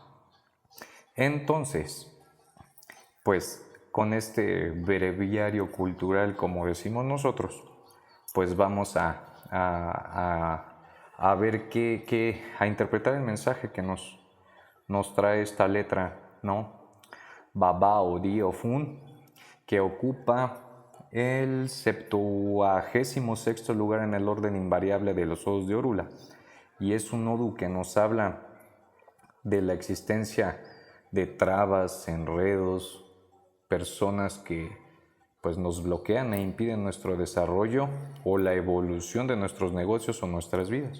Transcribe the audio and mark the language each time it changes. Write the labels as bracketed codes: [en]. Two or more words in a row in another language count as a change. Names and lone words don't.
[es] Entonces, pues con este breviario cultural, como decimos nosotros, pues vamos a ver a interpretar el mensaje que nos trae esta letra, ¿no? Baba o Di o Fun, que ocupa el 76º lugar en el orden invariable de los odos de Orula, y es un odu que nos habla de la existencia de trabas, enredos, personas que pues nos bloquean e impiden nuestro desarrollo o la evolución de nuestros negocios o nuestras vidas.